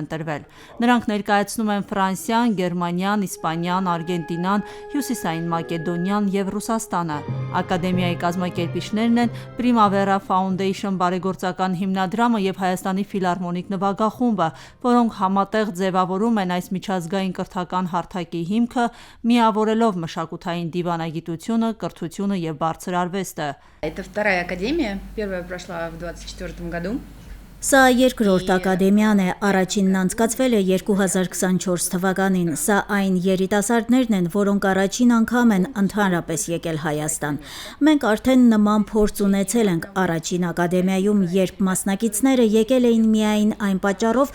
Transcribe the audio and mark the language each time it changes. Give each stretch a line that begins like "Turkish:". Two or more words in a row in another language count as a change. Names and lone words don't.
Armenian: ընտրվել։ Նրանք ներկայացնում են Ֆրանսիան, Գերմանիան, Իսպանիան, Արգենտինան, Հյուսիսային Մակեդոնիան և Ռուսաստանը։ Ակադեմիայի կազմակերպիչներն են Primavera Foundation բարեգործական հիմնադրամը և Հայաստանի ֆիլհարմոնիկ նվագախումբը, որոնք համատեղ ձևավորում են այս միջազգային կրթական հարթակի հիմքը՝ միավորելով մշակութային դիվանագիտությունը, կրթությունը և բարձր արվեստը։
Russian: Это вторая академия. Первая прошла в 2024 году.
Armenian: Սա երկրորդ ակադեմիան է, առաջինն անցկացվել է 2024 թվականին։ Սա այն երիտասարդներն են, որոնք առաջին անգամ են ընդհանրապես եկել Հայաստան։ Մենք արդեն նման փորձ ունեցել ենք առաջին ակադեմիայում, երբ մասնակիցները եկել էին միայն այն պատճառով,